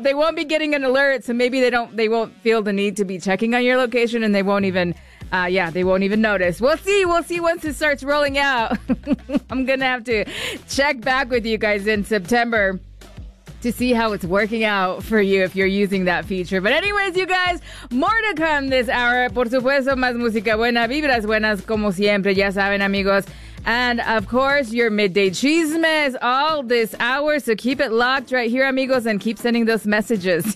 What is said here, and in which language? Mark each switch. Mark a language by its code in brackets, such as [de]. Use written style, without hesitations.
[en] They won't be getting an alert. So maybe they won't feel the need to be checking on your location and they won't even... they won't even notice. We'll see once it starts rolling out. I'm gonna have to check back with you guys in September to see how it's working out for you if you're using that feature. But anyways, you guys, more to come this hour. [es] Por supuesto, más música buena, vibras buenas, como siempre, ya saben, amigos. [en] And, of course, your midday chismes all this hour. So keep it locked right here, amigos, and keep sending those messages.